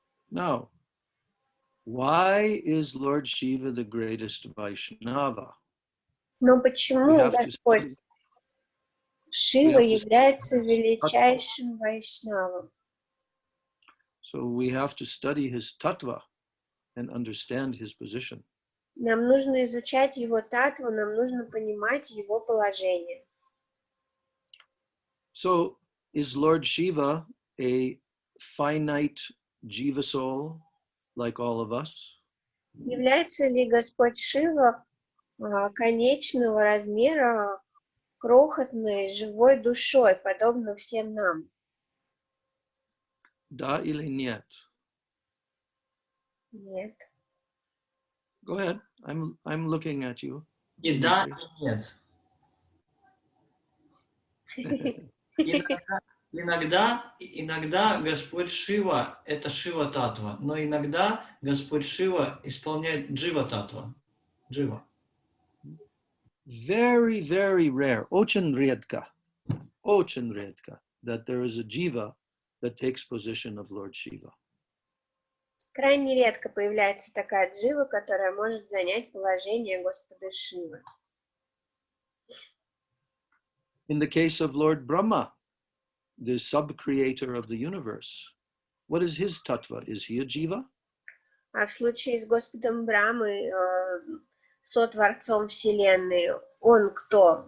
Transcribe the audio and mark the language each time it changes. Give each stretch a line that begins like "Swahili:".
English: Now, why is Lord Shiva the greatest Vaishnava?
Russian: Но почему Господь Шива является величайшим вайшнавом?
English: So we have to study his tattva and understand his position.
Russian: Нам нужно изучать его татву, нам нужно понимать его положение.
English: So is Lord Shiva a finite jiva soul like all of us?
Russian: Является ли Господь Шива конечного размера крохотной живой душой, подобно всем нам? Da или нет? Нет.
English: Go ahead. I'm looking at you.
Russian: И да, и нет. Иногда Господь Шива – это Шива Татва, но иногда Господь Шива исполняет Джива Татва. Джива.
English: Very, very rare.
Russian: Очень редко
English: that there is a jiva that takes position of Lord Shiva.
Russian: Крайне редко появляется такая джива, которая может занять положение Господа Шивы.
English: In the case of Lord Brahma, the sub-creator of the universe, what is his tattva? Is he a jiva?
Russian: А в случае с Господом Брамой, сотворцом Вселенной, он кто?